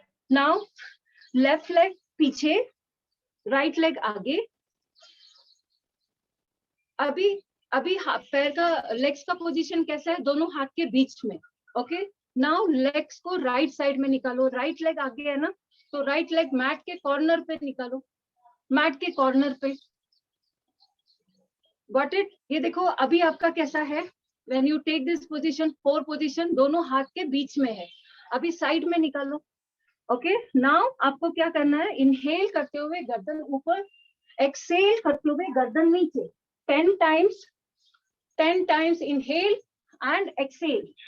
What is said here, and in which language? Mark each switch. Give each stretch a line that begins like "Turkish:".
English: Now left leg पीछे, right leg आगे.
Hindi: अभी पैर का, लेग्स का पोजीशन कैसा है? दोनों हाथ के बीच में. ओके, नाउ लेग्स को राइट साइड में निकालो. राइट लेग आगे है ना, तो राइट लेग मैट के कॉर्नर पे निकालो, मैट के कॉर्नर पे.
English: Got it?
Hindi: ये देखो अभी आपका कैसा है,
English: when you take this position,
Hindi: 4 position दोनों हाथ के बीच में है. अभी साइड में निकालो. ओके, नाउ आपको क्या करना है? इनहेल करते हुए गर्दन ऊपर, एक्सेल करते हुए गर्दन नीचे.
English: 10 times inhale and exhale.